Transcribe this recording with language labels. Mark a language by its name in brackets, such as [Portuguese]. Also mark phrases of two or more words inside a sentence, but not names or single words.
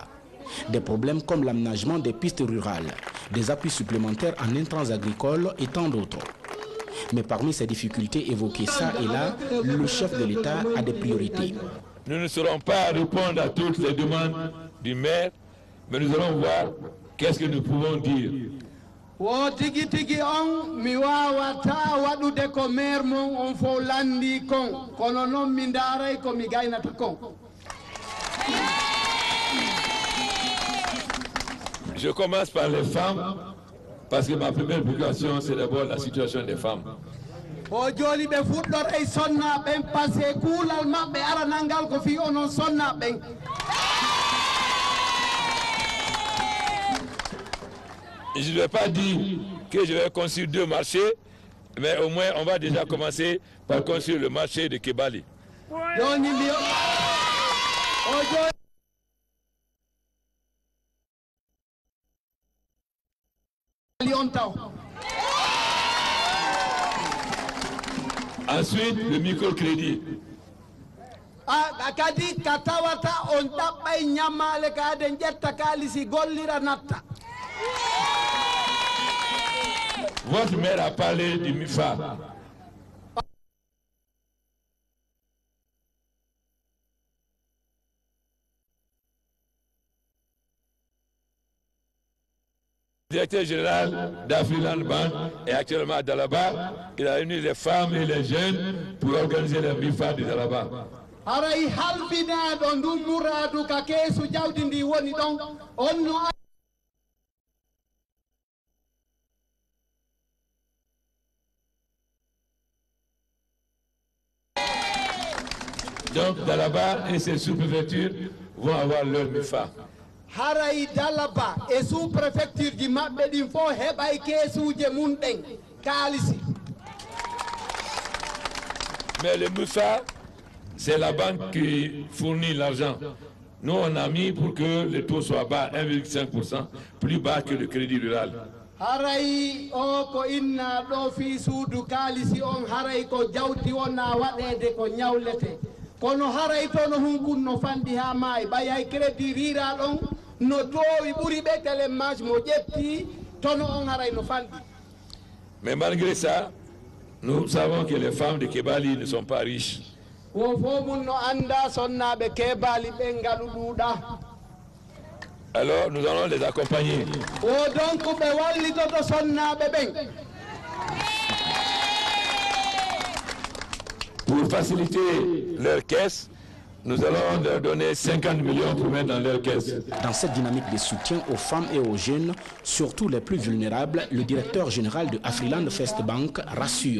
[French] Des problèmes comme l'aménagement des pistes rurales, des appuis supplémentaires en intrants agricoles et tant d'autres. Mais parmi ces difficultés évoquées ça et là, le chef de l'État a des priorités. Nous ne saurons pas répondre à toutes les demandes du maire, mais nous allons voir qu'est-ce que nous pouvons dire. [Fula] Wo tigi tigi on mi wawata waɗude ko maire mon on fo landi kon kono noon mi ndaray ko mi gaynata kon. [French] Je commence par les femmes parce que ma première préoccupation c'est d'abord la situation des femmes. [Fula] O joli ɓe fuɗɗor e sonnaɓen [French] par ce que [Fula] kuulal maɓɓe aranangal ko fi onon sonnaɓen. [French] Je ne vais pas dire que je vais construire 2 marchés, mais au moins on va déjà commencer par construire le marché de Kebali. Ensuite, le microcrédit. [Fula] Kadi ka tawata on ɗaɓɓay ñammale ka den ƴetta kalisi gollira natta. [French] Votre mère a parlé du MIFA. Le directeur général d'Afriland Bank est actuellement à Dalaba. Il a réuni les femmes et les jeunes pour organiser le MIFA de Dalaba. [Fula] Haray halbinaɗo ndummuradu ka keesu jawdi ndi woni ɗon on no. [French] Donc Dalaba et ses sous-préfectures vont avoir leur MIFA. [Fula] Haray Dalaba [French] et sous-préfecture [Fula] ji maɓɓe ɗin fo heɓay keesuje mum ɗen kaalisi. [French] Mais le MIFA, c'est la banque qui fournit l'argent. Nous, on a mis pour que le taux soit bas, 1,5%, plus bas que le crédit rural. [Fula] Haray o ko inna ɗo fi suudu kaalisi on haray ko jawti wona waɗede ko ñawlete. Kono haray to no hunkunno fandi ha maayi ɓayay crédit rira ɗon no towi ɓuri ɓe télémage mo ƴetti tono on haray no fandi. [French] Mais malgré ça, nous savons que les femmes de Kebali ne sont pas riches. [Fula] Wo fo mun no anda sonnaɓe Kebali ɓe ngaɗu ɗuuɗa. [French] Alors nous allons les accompagner. [Fula] O donc ɓe wallitoto sonnaɓe ɓen. [French] Pour faciliter leur caisse, nous allons leur donner 50 millions pour mettre dans leur caisse. Dans cette dynamique de soutien aux femmes et aux jeunes, surtout les plus vulnérables, le directeur général de Afriland First Bank rassure.